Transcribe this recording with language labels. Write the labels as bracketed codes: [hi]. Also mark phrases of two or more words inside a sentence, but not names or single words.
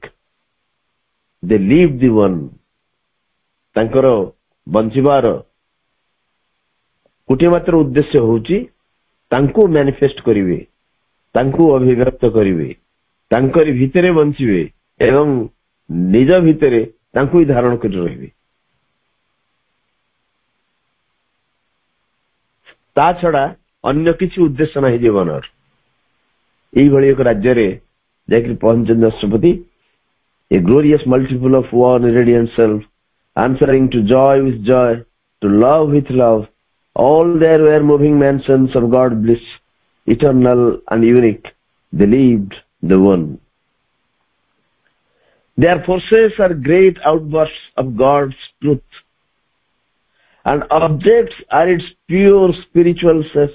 [en] They live the one, [or] ତାଙ୍କର ବଞ୍ଚିବାର ଗୋଟିଏ ମାତ୍ର ଉଦ୍ଦେଶ୍ୟ ହଉଛି ତାଙ୍କୁ ମ୍ୟାନିଫେଷ୍ଟ କରିବେ, ତାଙ୍କୁ ଅଭିବ୍ୟକ୍ତ କରିବେ, ତାଙ୍କରି ଭିତରେ ବଞ୍ଚିବେ ଏବଂ ନିଜ ଭିତରେ ତାଙ୍କୁ ହିଁ ଧାରଣ କରି ରହିବେ। ତା ଛଡା ଅନ୍ୟ କିଛି ଉଦ୍ଦେଶ୍ୟ ନାହିଁ ଜୀବନର। ଏଇଭଳି ଏକ ରାଜ୍ୟରେ ଯାଇକରି ପହଞ୍ଚିଛନ୍ତି ଅଶ୍ୱପତି। [en] A glorious multiple of one radiant self, answering to joy with joy, to love with love. All there were moving mansions of God bliss, eternal and unique, they lived the one. Their forces are great outbursts of God's truth, and objects are its pure spiritual cess.